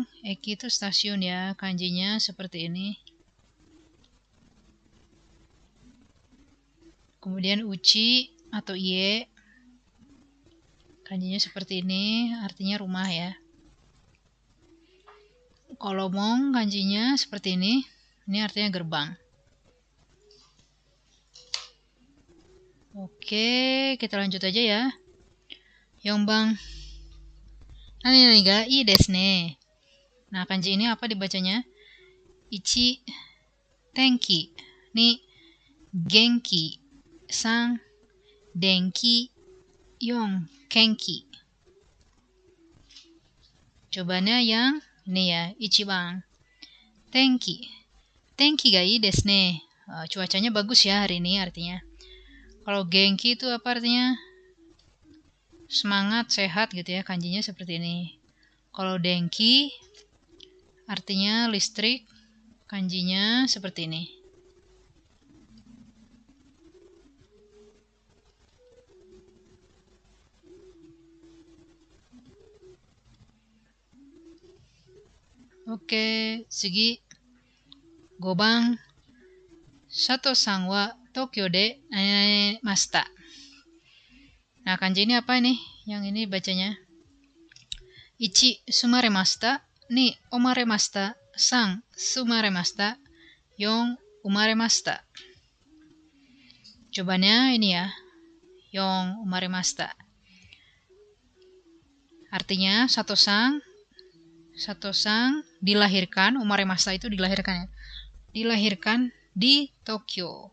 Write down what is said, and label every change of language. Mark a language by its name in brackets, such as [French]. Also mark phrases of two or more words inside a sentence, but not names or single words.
[Indonesian] Eki itu stasiun ya, kanjinya seperti ini. Kemudian uchi atau ie, kanjinya seperti ini, artinya rumah ya. Kalau mong kanjinya seperti ini artinya gerbang. Oke, kita lanjut aja ya. [Japanese] 四番。何がいいですね. [Indonesian] Nah, kanji ini apa dibacanya? [Japanese] 一、天気。二、元気, 3、電気、4、けんき. [Indonesian] Jawabannya yang ini ya, ichiban. Tenki. [Japanese] 天気がいいですね. [Indonesian] Cuacanya bagus ya hari ini artinya. Kalau genki itu apa artinya? Semangat, sehat gitu ya, kanjinya seperti ini. Kalau denki artinya listrik, kanjinya seperti ini. Oke, [Japanese] Sugi. Gobang. 佐藤さんは東京でました. [Indonesian] Nah, kanji ini apa ini? Yang ini bacanya. 1. [Japanese] すまれました。2. おまれました。3。すまれました。4. 生まれました. [Indonesian] Jawabannya ini ya. [Japanese] 4。生まれました. [Indonesian] Artinya Sato-san dilahirkan, Umaremashita itu dilahirkan ya. Dilahirkan di Tokyo.